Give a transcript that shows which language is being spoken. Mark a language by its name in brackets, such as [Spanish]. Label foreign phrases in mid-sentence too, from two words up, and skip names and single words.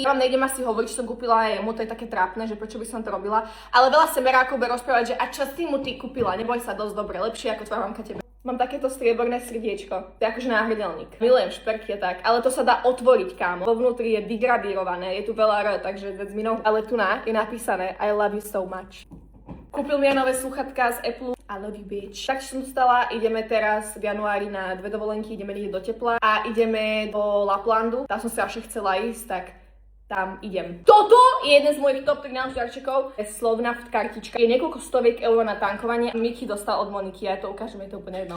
[Slovak] Ja vám nejdem asi hovoriť, čo som kúpila aj jemu, to je také trápne, že prečo by som to robila. Ale veľa semerákov bude rozprávať, že a čo si mu ty kúpila? Neboj sa, dosť dobre, lepšie ako tvoja mamka tebe. Mám takéto strieborné srdiečko. To je akože náhrdelník. Milujem šperky a tak, ale to sa dá otvoriť, kámo. Vo vnútri je degradírované, je tu veľa R, takže [English] that's me [Slovak] no. Ale tu je napísané [English] I love you so much. [Slovak] Kúpil mi aj nové sluchatka z Apple. [English] I love you, bitch. [Slovak] Tak som dostala, ideme teraz v januári na 2 dovolenky, ideme do tepla a ideme do Laplandu. Tam som si až chcela ísť, tak tam idem. Toto je jeden z mojich top 13 darčekov. Je Slovnaft kartička. Je niekoľko stoviek eur na tankovanie. Miki dostal od Moniky, ja to ukážem, je to úplne jedno.